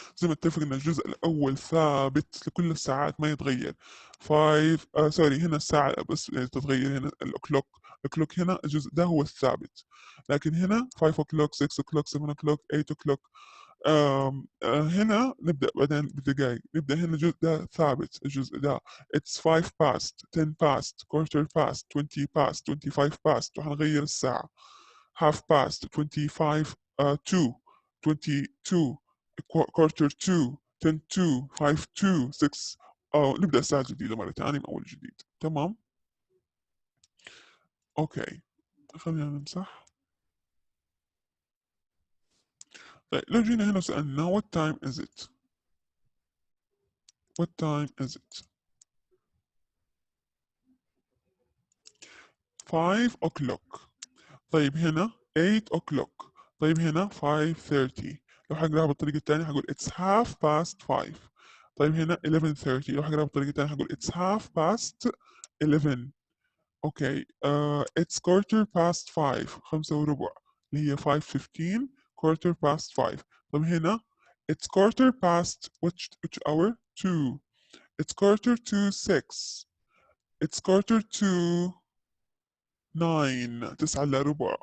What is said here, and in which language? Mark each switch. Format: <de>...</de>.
<ar>زي ما اتفقنا الجزء الاول ثابت لكل الساعات ما يتغير. 5 سوري هنا الساعة بس تتغير. هنا الكلوك هنا الجزء ده هو الثابت. لكن هنا</ar> <en>5 o'clock 6 o'clock 7 o'clock 8 o'clock.</en> <ar>هنا نبدأ بعدين بالدقائق. نبدأ هنا الجزء ده ثابت. الجزء ده</ar> <en>it's 5 past 10 past quarter past 20 past 25 past</en> <ar>وحنغير الساعة.</ar> <en>half past 25 2 22 quarter to 10 to 5 to 6.</en> <ar>نبدأ الساعة الجديدة مرة ثانية من أول جديد. تمام أوكي خلينا نمسح. طيب لو جينا هنا سألنا</ar> <en>what time is it؟ what time is it؟ 5 o'clock.</en> <ar>طيب هنا 8 o'clock. طيب هنا 5:30. لو حقراها بالطريقة الثانية هقول</ar> <en>it's half past 5.</en> <ar>طيب هنا 11:30. لو حقراها بالطريقة الثانية هقول</ar> <en>it's half past 11. Okay it's quarter past 5 5:15</en> <ar>اللي هي</ar> <en>5:15 quarter past 5.</en> <ar>طيب هنا</ar> <en>it's quarter past which hour 2. it's quarter to 6. it's quarter to 9 9:15.</en>